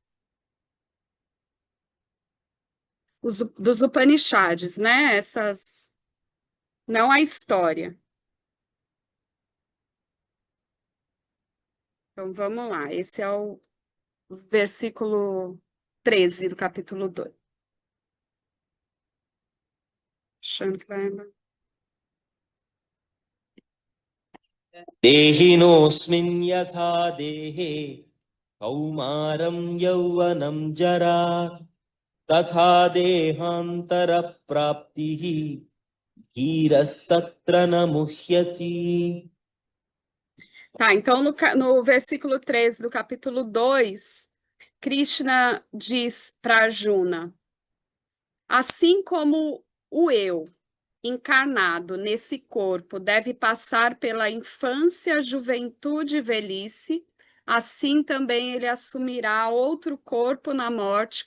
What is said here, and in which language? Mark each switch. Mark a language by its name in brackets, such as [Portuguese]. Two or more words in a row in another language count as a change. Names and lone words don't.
[Portuguese] Dos Upanishads, né? Não a história. Então, vamos lá. Esse é o versículo 13 do capítulo 2. Shankara. [Sanskrit] देहिनोऽस्मिन् यथा देहे कौमारं यौवनं जरा तथा देहान्तरप्राप्तिः धीरस्तत्र न मुह्यति. [Portuguese] Tá, então no versículo 13 do capítulo 2, Krishna diz para Arjuna: assim como o eu, encarnado nesse corpo, deve passar pela infância, juventude e velhice, assim também ele assumirá outro corpo na morte.